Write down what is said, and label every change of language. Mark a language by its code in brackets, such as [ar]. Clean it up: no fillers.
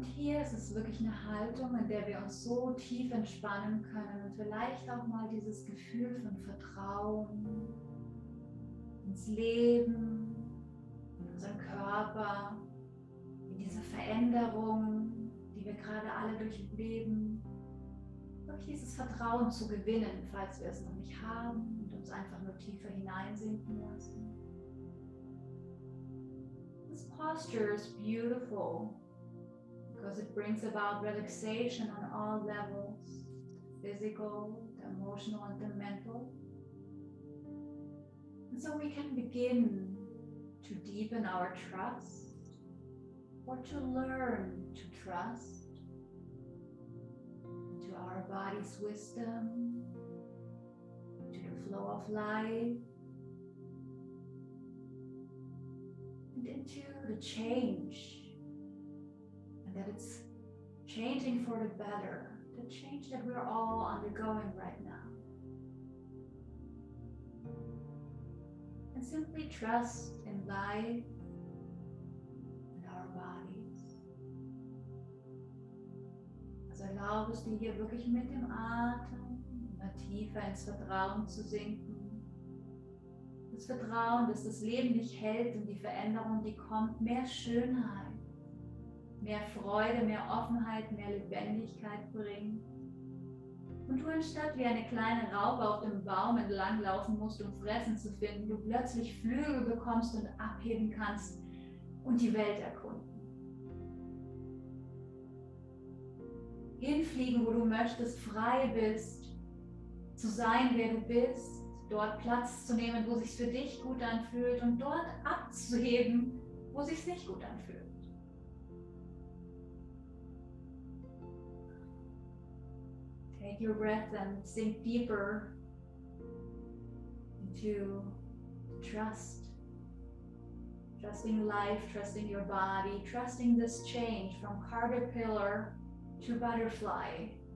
[de] Und hier ist es wirklich eine Haltung, in der wir uns so tief entspannen können und vielleicht auch mal dieses Gefühl von Vertrauen ins Leben, in unseren Körper, in diese Veränderung, die wir gerade alle durchleben, wirklich dieses Vertrauen zu gewinnen, falls wir es noch nicht haben und uns einfach nur tiefer hineinsinken lassen. [en] This posture is beautiful because it brings about relaxation on all levels, physical, the emotional, and the mental. And so we can begin to deepen our trust or to learn to trust into our body's wisdom, to the flow of life, and into the change, and that it's changing for the better, the change that we're all undergoing right now. And simply trust in life and our bodies. [de] Also erlaube es dir hier wirklich mit dem Atem immer tiefer ins Vertrauen zu sinken. Das Vertrauen, dass das Leben dich hält und die Veränderung, die kommt, mehr Schönheit, mehr Freude, mehr Offenheit, mehr Lebendigkeit bringt. Und du anstatt wie eine kleine Raupe auf dem Baum entlang laufen musst, um Fressen zu finden, du plötzlich Flügel bekommst und abheben kannst und die Welt erkunden. Hinfliegen, wo du möchtest, frei bist, zu sein, wer du bist, dort Platz zu nehmen, wo es sich für dich gut anfühlt und dort abzuheben, wo es sich nicht gut anfühlt. [en] Take your breath and sink deeper into trust. Trusting life, trusting your body, trusting this change from caterpillar to butterfly.